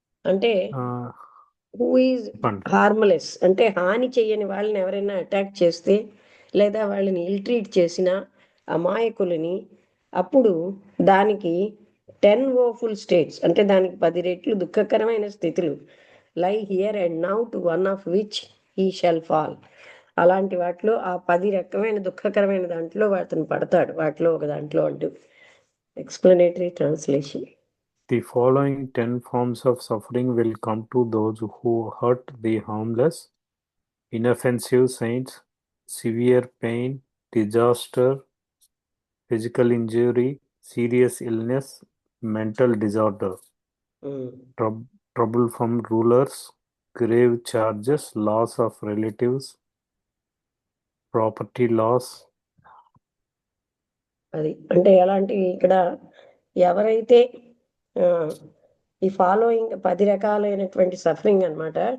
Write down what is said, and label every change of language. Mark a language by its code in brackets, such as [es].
[te] అంటే [en] who is harmless [te] అంటే హాని చేయని వాళ్ళని ఎవరైనా అటాక్ చేస్తే లేదా వాళ్ళని ఇల్ట్రీట్ చేసిన అమాయకులని, అప్పుడు దానికి 10 ఓఫుల్ స్టేట్స్ అంటే దానికి 10 రెట్లు దుఃఖకరమైన స్థితులు [en] Lie here and now, to one of which he shall fall. [te] అలాంటి వాటిలో ఆ 10 రకమైన దుఃఖకరమైన దాంట్లో అతను పడతాడు, వాటిలో ఒక దాంట్లో అంటూ. [en] Explanatory translation. The following 10 forms of suffering will come to those who hurt the harmless: inoffensive saints, severe pain, disaster, physical injury, serious illness, mental disorder, trouble from rulers, grave charges, loss of relatives, property loss. [te] అది అంటే ఎలాంటి ఇక్కడ ఎవరైతే ఈ following 10 రకాలైనటువంటి suffering అనమాట.